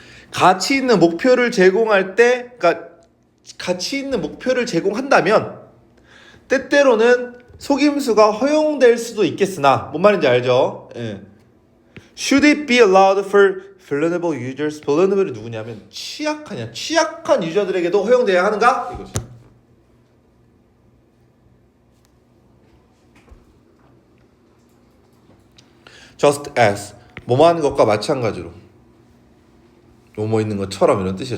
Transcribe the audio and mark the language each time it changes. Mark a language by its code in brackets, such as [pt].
[ko] 가치 있는 목표를 제공할 때, 그러니까 가치 있는 목표를 제공한다면 때때로는 속임수가 허용될 수도 있겠으나 뭔 말인지 알죠? 예. [en] Should it be allowed for vulnerable users? [ko] vulnerable이 누구냐면 취약한 유저들에게도 허용돼야 하는가? 이거지. [en] Just as [ko] 뭐뭐 하는 것과 마찬가지로 뭐뭐 있는 것처럼 이런 뜻이에요.